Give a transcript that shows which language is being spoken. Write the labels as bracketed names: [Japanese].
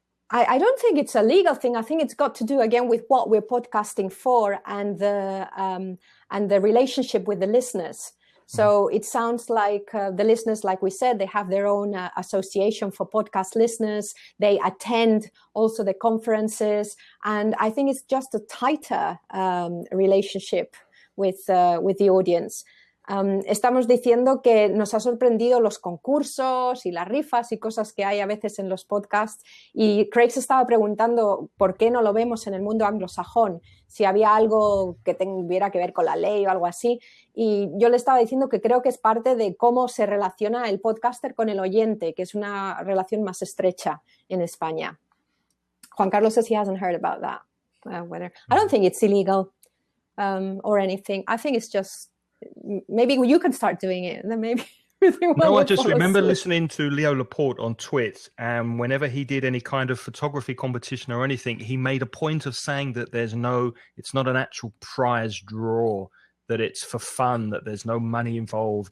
[English] I don't think it's a legal thing. I think it's got to do again with what we're podcasting for and the relationship with the listeners. So it sounds like the listeners, like we said, they have their own association for podcast listeners. They attend also the conferences, and I think it's just a tighter relationship with the audience. [Spanish] Estamos diciendo que nos ha sorprendido los concursos y las rifas y cosas que hay a veces en los podcasts. Y Craig se estaba preguntando por qué no lo vemos en el mundo anglosajón, si había algo que tuviera que ver con la ley o algo así. Y yo le estaba diciendo que creo que es parte de cómo se relaciona el podcaster con el oyente, que es una relación más estrecha en España. [English] Juan Carlos says he hasn't heard about that. I don't think it's illegal or anything. I think it's just... Maybe you can start doing it, and then maybe. I just remember listening to Leo Laporte on Twit, and whenever he did any kind of photography competition or anything, he made a point of saying that it's not an actual prize draw, that it's for fun, that there's no money involved.